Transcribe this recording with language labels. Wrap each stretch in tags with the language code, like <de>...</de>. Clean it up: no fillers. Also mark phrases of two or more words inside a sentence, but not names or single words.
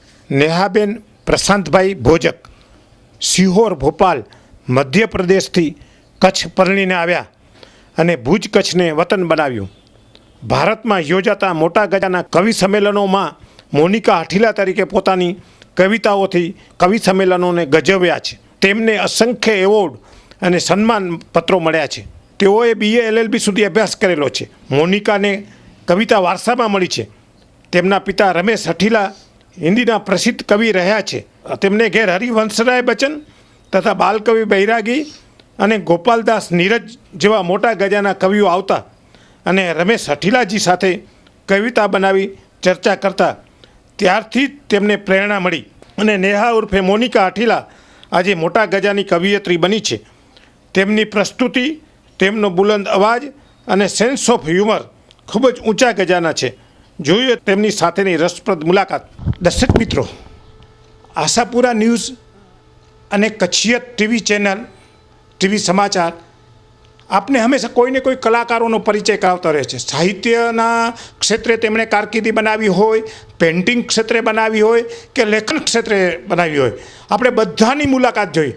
<gu>નેહાબેન પ્રશાંતભાઈ ભોજક સિહોર ભોપાલ મધ્ય પ્રદેશથી કચ્છ परણીને આવ્યા અને ભુજ કચ્છને વતન બનાવ્યું। ભારતમાં યોજાતા મોટા ગજાના કવિ સંમેલનોમાં મોનિકા હઠીલા તરીકે પોતાની કવિતાઓથી કવિ સંમેલનોને ગજવ્યા છે। તેમને અસંખ્ય એવોર્ડ અને સન્માન પત્રો મળ્યા છે। તેઓએ BA LLB સુધી અભ્યાસ કરેલો છે। મોનિકાને કવિતા વારસામાં મળી છે। તેમના પિતા રમેશ હઠીલા હિંદીના પ્રસિદ્ધ કવિ રહ્યા છે। તેમને ઘેર હરિવંશરાય બચ્ચન તથા બાલકવિ બૈરાગી અને ગોપાલદાસ નીરજ જેવા મોટા ગજાના કવિઓ આવતા અને રમેશ હઠીલાજી સાથે કવિતા બનાવી ચર્ચા કરતા ત્યારથી તેમને પ્રેરણા મળી અને નેહા ઉર્ફે મોનિકા હઠીલા આજે મોટા ગજાની કવિયત્રી બની છે। તેમની પ્રસ્તુતિ, તેમનો બુલંદ અવાજ અને</gu> <en>sense of humour</en> <gu>ખૂબ જ ઊંચા ગજાના છે। જોઈએ તેમની સાથેની રસપ્રદ મુલાકાત। દર્શક મિત્રો, આશાપુરા ન્યૂઝ અને કચ્છિયત</gu> <en>TV channel</en> <gu>ટીવી સમાચાર આપને હંમેશા કોઈને કોઈ કલાકારોનો પરિચય કરાવતા રહે છે। સાહિત્યના ક્ષેત્રે તેમણે કારકિર્દી બનાવી હોય, પેઇન્ટિંગ ક્ષેત્રે બનાવી હોય કે લેખન ક્ષેત્રે બનાવી હોય, આપણે બધાની મુલાકાત જોઈ।</gu>